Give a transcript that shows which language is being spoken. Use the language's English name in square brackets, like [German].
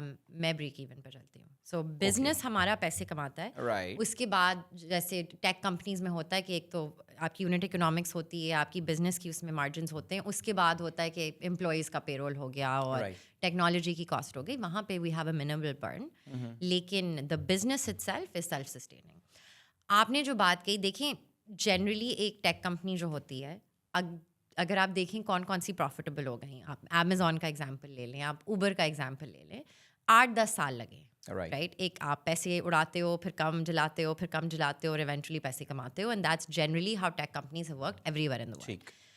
[Urdu] میں break even پہ چلتی ہوں. سو بزنس ہمارا پیسے کماتا ہے. اس کے بعد جیسے ٹیک کمپنیز میں ہوتا ہے کہ ایک تو آپ کی یونٹ اکنامکس ہوتی ہے, آپ کی بزنس کی اس میں مارجنس ہوتے ہیں. اس کے بعد ہوتا ہے کہ امپلائیز کا پے رول ہو گیا اور ٹیکنالوجی کی کاسٹ ہو گئی. وہاں پہ [English] We have a minimal burn, لیکن the business itself is self sustaining. [Urdu] آپ نے جو بات کہی, دیکھیں جنرلی ایک ٹیک کمپنی جو ہوتی ہے, اگر آپ دیکھیں کون کون سی پروفیٹیبل ہو گئی, آپ امیزون کا ایگزامپل لے لیں, آپ اوبر کا ایگزامپل لے لیں, 8-10 سال لگے, رائٹ. ایک آپ پیسے اڑاتے ہو, پھر کم جلاتے ہو, پھر کم جلاتے ہو, اور ایونچولی پیسے کماتے ہو. [English] And that's generally how tech companies have worked everywhere in the world.